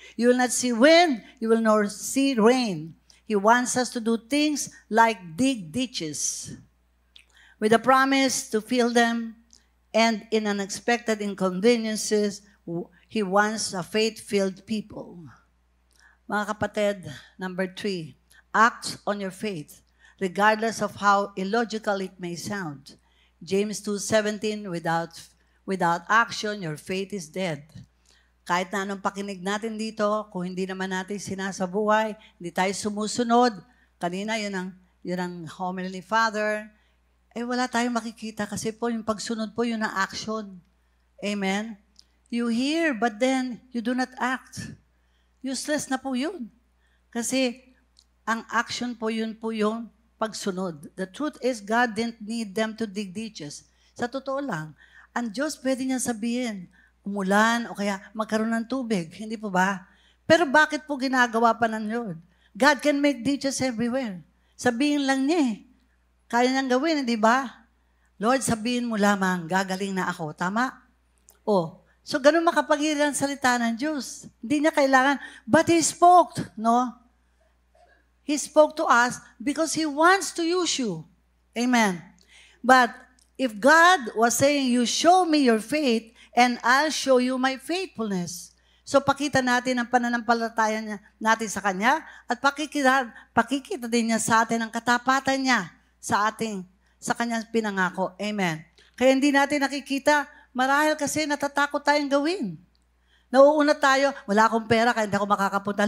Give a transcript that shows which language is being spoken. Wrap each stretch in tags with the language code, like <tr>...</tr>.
<en>You will not see wind, you will not see rain. He wants us to do things like dig ditches with a promise to fill them, and in unexpected inconveniences, He wants a faith-filled people.</en> <tl>Mga kapatid,</tl> <en>number 3, act on your faith, regardless of how illogical it may sound. James 2:17, without action, your faith is dead.</en> <tl>Kahit na anong pakinig natin dito, kung hindi naman natin sinasabuhay, hindi tayo sumusunod, kanina yun ang homily ni Father, wala tayong makikita kasi po yung pagsunod po yun ang action. Amen?</tl> <en>You hear, but then you do not act. Useless</en> <tl>na po yun. Kasi ang action po yung pagsunod.</tl> <en>The truth is, God didn't need them to dig ditches.</en> <tl>Sa totoo lang, ang Diyos pwede niya sabihin, umulan o kaya magkaroon ng tubig. Hindi po ba? Pero bakit po ginagawa pa ng Lord?</tl> <en>God can make ditches everywhere.</en> <tl>Sabihin lang niya eh. Kaya niyang gawin, hindi ba? Lord, sabihin mo lamang, gagaling na ako. Tama? So ganun makapangyarihan salita ng Diyos. Hindi niya kailangan,</tl> <en>but He spoke, no? He spoke to us because He wants to use you. Amen. But if God was saying, you show me your faith, and I'll show you my faithfulness.</en> <tl>So pakita natin ang pananampalataya natin sa Kanya, at pakikita din niya sa atin ang katapatan niya sa Kanyang pinangako. Amen. Kaya hindi natin nakikita, marahil kasi natatakot tayong gawin. Nauuna tayo, wala akong pera kaya hindi ako makakapunta.</tl>